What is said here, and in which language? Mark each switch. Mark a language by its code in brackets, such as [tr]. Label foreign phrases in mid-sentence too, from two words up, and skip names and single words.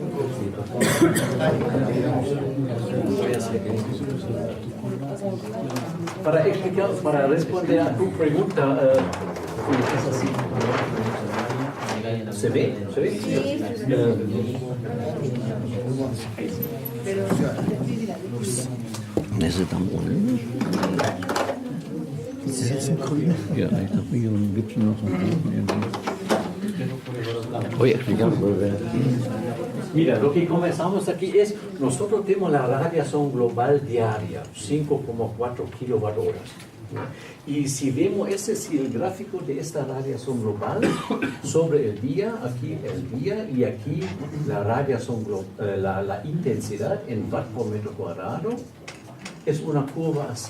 [es] Para responder a tu pregunta, es así. ¿Se ve? ¿Se ve? Sí. Ese tan bueno. [de] Ja, ich habe hier einen Gipfel noch. [es] Voy a explicar. Mira, lo que comenzamos aquí es, nosotros tenemos la radiación global diaria, 5,4 kilowatt horas. Y si vemos, ese es el gráfico de esta radiación global sobre el día, aquí el día y aquí la radiación la intensidad en watt por metro cuadrado, es una curva así.